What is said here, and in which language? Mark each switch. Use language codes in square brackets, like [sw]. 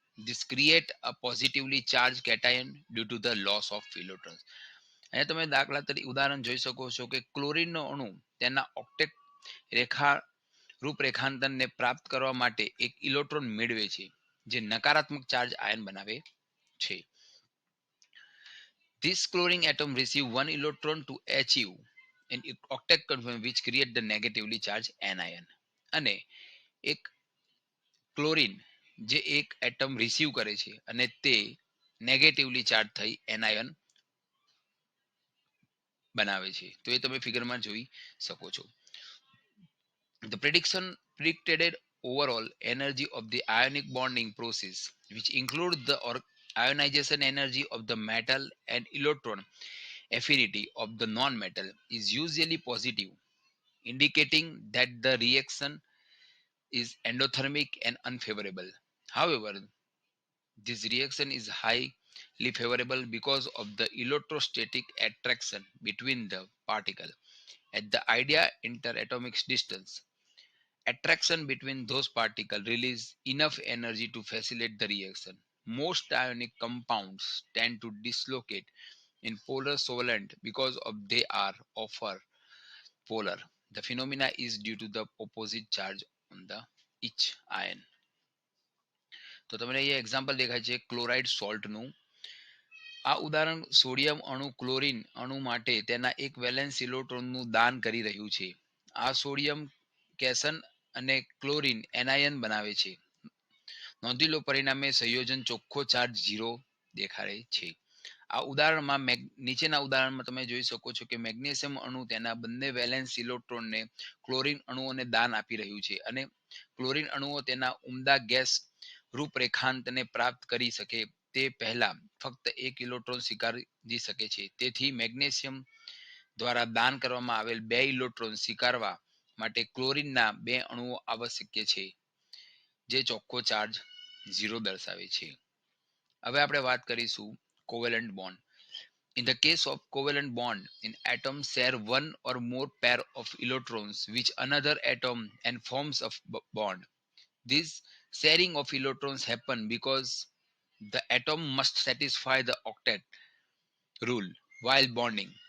[en] This create a positively charged cation due to the loss of electrons. [gu] અહીંયા તમે દાખલા તરીકે ઉદાહરણ જોઈ શકો છો કે ક્લોરીનનો અણુ તેના ઓક્ટેટ રેખા રૂપરેખાંકનને પ્રાપ્ત કરવા માટે એક ઇલેક્ટ્રોન મેળવે છે જે નકારાત્મક ચાર્જ આયન બનાવે છે. [en] This chlorine atom receive one electron to achieve an octet conformation which create the negatively charged anion. [gu] અને એક ક્લોરીન જે એક એટમ રિસીવ કરે છે અને તે નેગેટિવલી ચાર્જ થઈ એનાયન બનાવે છે. તો એ તમે ફિગરમાં જોઈ શકો છો. [en] The prediction predicted overall energy of the ionic bonding process, which include the ionization energy of the metal and electron affinity of the non-metal, is usually positive, indicating that the reaction is endothermic and unfavorable. However, this reaction is highly favorable because of the electrostatic attraction between the particle at the ideal interatomic distance. Attraction between those particles release enough energy to facilitate the reaction. Most ionic compounds tend to dislocate in polar solvent because of they are offer polar. The phenomena is due to the opposite charge on the each ion. [gu] તો તમને અહીંયા example દેખાય છે chloride સોલ્ટનું. આ ઉદાહરણ sodium અણુ chlorine અણુ માટે તેના એક વેલેન્સ ઇલેક્ટ્રોનનું દાન કરી રહ્યું છે. આ સોડિયમ કેશન અને ક્લોરીન એનાયન બનાવે છે. નોંધી લો પરિણામે સંયોજન ચોખ્ખો ચાર્જ 0 દેખાડે છે. આ ઉદાહરણમાં નીચેના ઉદાહરણમાં તમે જોઈ શકો છો કે મેગ્નેશિયમ અણુ તેના બંને વેલેન્સ ઇલેક્ટ્રોનને ક્લોરીન અણુઓને દાન આપી રહ્યું છે અને ક્લોરીન અણુઓ તેના ઉમદા ગેસ રૂપરેખાંતને પ્રાપ્ત કરી શકે તે પહેલા ફક્ત એક ઇલેક્ટ્રોન સ્વીકારી શકે છે. તેથી મેગ્નેશિયમ દ્વારા દાન કરવામાં આવેલ 2 ઇલેક્ટ્રોન સ્વીકારવા માટે ક્લોરીનના 2 અણુઓ આવશ્યક છે જે ચોખ્ખો ચાર્જ 0 દર્શાવે છે. હવે આપણે વાત કરીશું કોવેલન્ટ bond. [en] In the case of covalent bond, in atoms share one or more pair of electrons with another atom and forms a bond. This sharing of electrons happen because the atom must satisfy the octet rule while bonding.